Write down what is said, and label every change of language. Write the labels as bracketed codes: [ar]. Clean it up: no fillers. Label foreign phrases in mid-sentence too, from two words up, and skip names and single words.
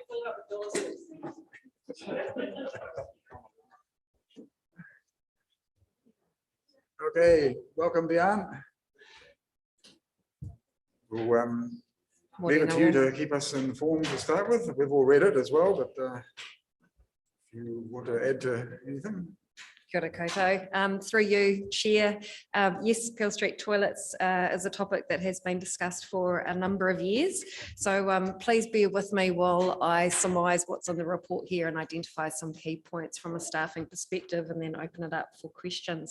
[en] Okay, welcome, Diane. We'll leave it to you to keep us informed to start with. We've all read it as well, but if you want to add to anything. [mi] Kia ora koutou. [en] Through you, Chair. Yes, Peel Street toilets is a topic that has been discussed for a number of years. So please bear with me while I surmise what's in the report here and identify some key points from a staffing perspective, and then open it up for questions.